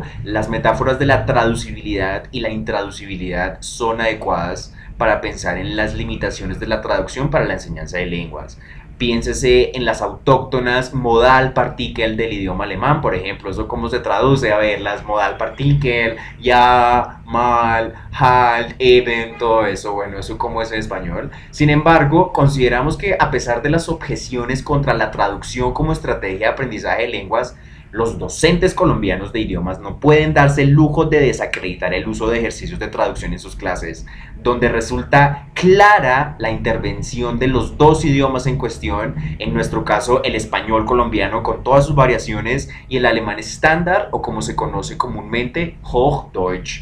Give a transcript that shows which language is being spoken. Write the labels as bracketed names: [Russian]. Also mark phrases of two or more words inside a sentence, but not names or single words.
[Spanish] Las metáforas de la traducibilidad y la intraducibilidad son adecuadas para pensar en las limitaciones de la traducción para la enseñanza de lenguas. Piénsese en las autóctonas [German] modal partikel [Spanish] del idioma alemán, por ejemplo. Eso cómo se traduce, a ver, las [German] modal partikel, ya, mal, halt, eben, [Spanish] todo eso. Bueno, eso cómo es en español. Sin embargo, consideramos que a pesar de las objeciones contra la traducción como estrategia de aprendizaje de lenguas, los docentes colombianos de idiomas no pueden darse el lujo de desacreditar el uso de ejercicios de traducción en sus clases, donde resulta clara la intervención de los dos idiomas en cuestión, en nuestro caso el español colombiano con todas sus variaciones y el alemán estándar, o como se conoce comúnmente, Hochdeutsch.